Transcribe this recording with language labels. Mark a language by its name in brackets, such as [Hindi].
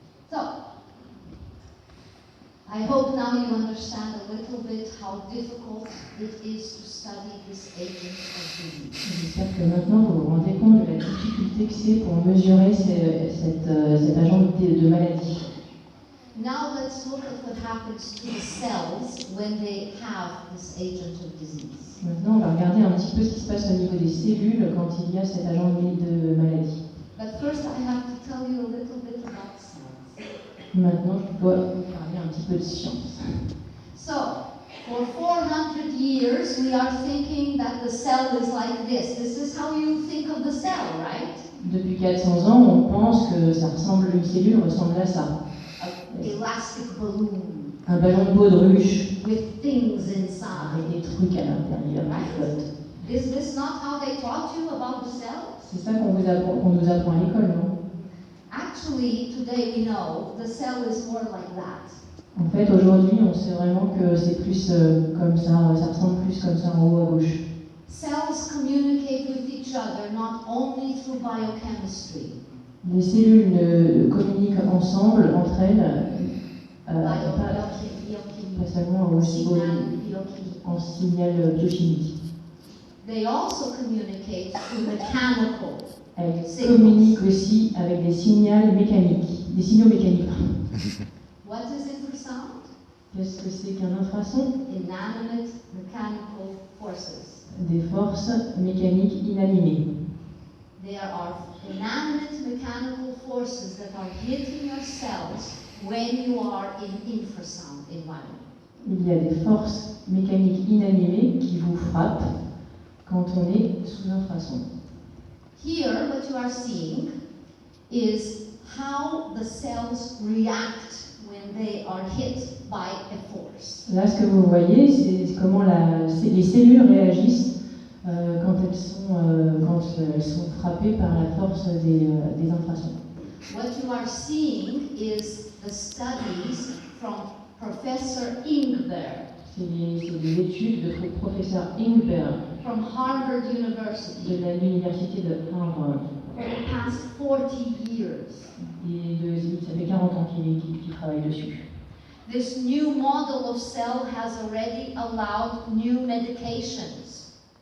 [English] So, I hope now you understand a little bit how difficult it is to study this agent of disease. [French] J'espère que maintenant vous vous rendez compte de la difficulté que c'est pour mesurer cet agent de maladie. [English] Now let's look at what happens to the cells when they have this agent of disease. [French] Maintenant, on va regarder un petit peu ce qui se passe au niveau des cellules quand il y a cet agent de maladie. [English] But first I have to tell you a little bit about cells. [French] Maintenant, je dois vous parler un petit peu de science. [English] So, for 400 years we are thinking that the cell is like this. This is how you think of the cell, right? [French] Depuis 400 ans, on pense que une cellule ressemble à ça. [English] An elastic balloon [French] Un ballon de baudruche [English] with things inside. [French] avec des trucs à l'intérieur qui flottent. [English] Is this not how they taught you about the cells? [French] C'est ça qu'on nous apprend à l'école, non? [English] Actually, today we know the cell is more like that. [French] En fait, aujourd'hui, on sait vraiment que c'est plus comme ça ressemble plus comme ça en haut à gauche. [English] Cells communicate with each other not only through biochemistry. [French] Les cellules communiquent ensemble, entre elles, pas seulement en signal biochimique. [English] They also communicate through mechanical. [French] Elles communiquent aussi avec des signaux mécaniques. [English] What is infrasound? [French] Qu'est-ce que c'est qu'un infrason? [English] Inanimate mechanical forces. [French] Des forces mécaniques inanimées. [English] There are inanimate mechanical forces that are hitting your cells when you are in infrasound environment. [French] Il y a des forces mécaniques inanimées qui vous frappent quand on est sous infrason. [English] Here, what you are seeing is how the cells react when they are hit by a force. [French] Là, ce que vous voyez, c'est comment les cellules réagissent quand elles sont frappées par la force des infrasons. [English] What you are seeing is the studies from Professor Ingber. [French] C'est des études de professeur Ingber [English] From Harvard University. [French] De l'université de Harvard. [English] For the past 40 years. [French] Ça fait 40 ans qu'il travaille dessus. [English] This new model of cell has already allowed new medications.